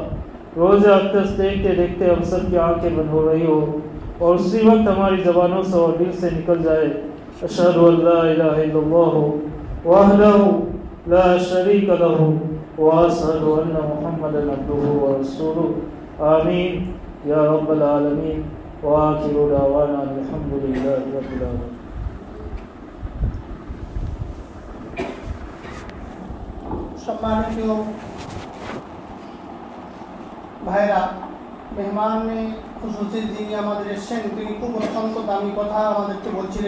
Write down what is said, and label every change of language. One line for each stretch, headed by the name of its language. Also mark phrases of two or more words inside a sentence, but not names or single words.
Urdu: روزہ اقدس دیکھتے دیکھتے ہم سب کی آنکھیں بند ہو رہی ہو اور اسی وقت ہماری زبانوں سے اور دل سے نکل جائے
Arabic: اشہد ان لا الہ الا اللہ وحدہ لا شریک لہ واشہد ان محمدا عبدہ ورسولہ. آمین یا رب العالمین. وآخر دعوانا الحمد للہ رب العالمین.
Bangla: সম্মানিত ভাইরা,
Urdu: مہمان خصوصی
Bangla: যিনি আমাদের এসেছেন তিনি খুব অত্যন্ত দামি কথা আমাদেরকে বলছিলেন.